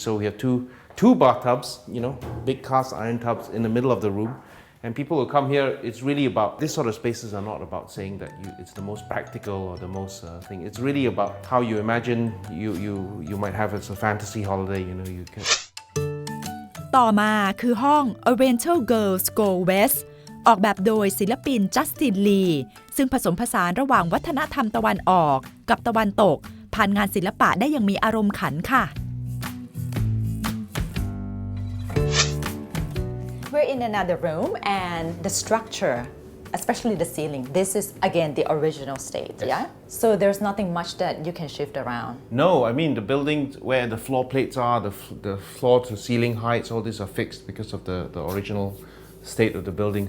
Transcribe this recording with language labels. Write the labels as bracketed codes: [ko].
[en] So we have two bathtubs, big cast iron tubs in the middle of the room. And people who come here, it's really about, this sort of spaces are not about saying that it's the most practical or the most thing. It's really about how you imagine you might have as a fantasy holiday, you can. [th] ต่อมาคือห้อง Oriental Girls Go West ออกแบบโดยศิลปินจัสตินลีซึ่งผสมผสานระหว่างวัฒนธรรมตะวันออกกับตะวันตกผ่านงานศิลปะได้อย่างมีอารมณ์ขันค่ะ [en] We're in another room, and the structure, especially the ceiling, this is again the original state, yeah? So there's nothing much that you can shift around. No, I mean the buildings where the floor plates are, the floor to ceiling heights, all these are fixed because of the original state of the building.